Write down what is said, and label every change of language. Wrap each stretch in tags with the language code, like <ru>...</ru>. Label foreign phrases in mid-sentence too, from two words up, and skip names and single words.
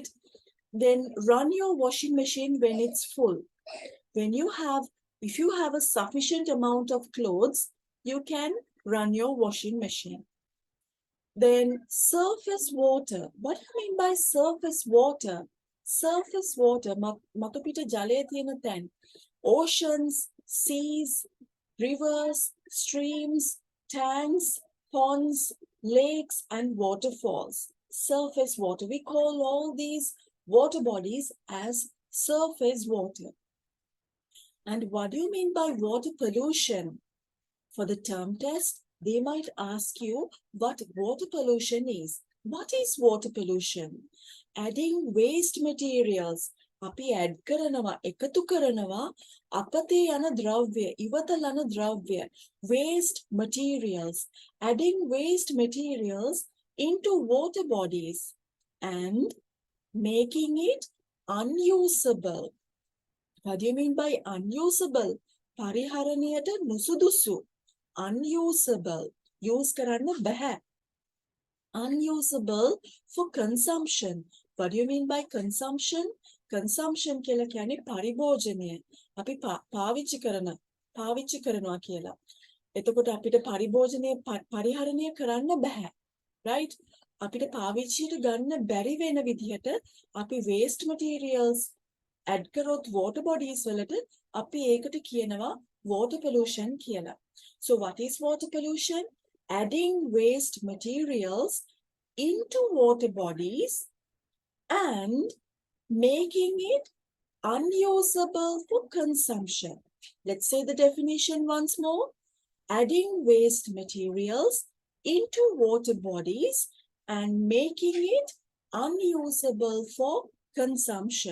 <en>Then run your washing machine when it's full. If you have a sufficient amount of clothes, you can run your washing machine. Then surface water. What do you mean by surface water? Surface water,</en> <si>මතුපිට ජලය තියෙන තැන්.</si> <en>Oceans, seas, rivers, streams, tanks, ponds, lakes, and waterfalls. Surface water. We call all these water bodies as surface water. And what do you mean by water pollution? For the term test, they might ask you what water pollution is. What is water pollution? Adding waste materials.</en> <si>අපි add කරනවා, එකතු කරනවා අපතේ යන ද්‍රව්‍ය, ඉවතල යන ද්‍රව්‍ය.</si> <en>Waste materials. Adding waste materials into water bodies and making it unusable. What do you mean by unusable?</en> <si>පරිහරණයට නුසුදුසු. Unusable. Use කරන්න බැහැ.</si> <en>Unusable for consumption. What do you mean by consumption?</en> <si>Consumption කියලා කියන්නේ පරිභෝජනය. අපි පාවිච්චි කරනවා කියලා. එතකොට අපිට පරිභෝජනය පරිහරණය කරන්න බැහැ. Right? අපිට පාවිච්චියට ගන්න බැරි වෙන විදිහට අපි</si> <en>waste materials</en> <si>add කරොත්</si> <en>water bodies</en> <si>වලට අපි ඒකට කියනවා</si> <en>water pollution</en> <si>කියලා.</si> <en>So what is water pollution? Adding waste materials into water bodies and making it unusable for consumption. Let's say the definition once more. Adding waste materials into water bodies and making it unusable for consumption.</en>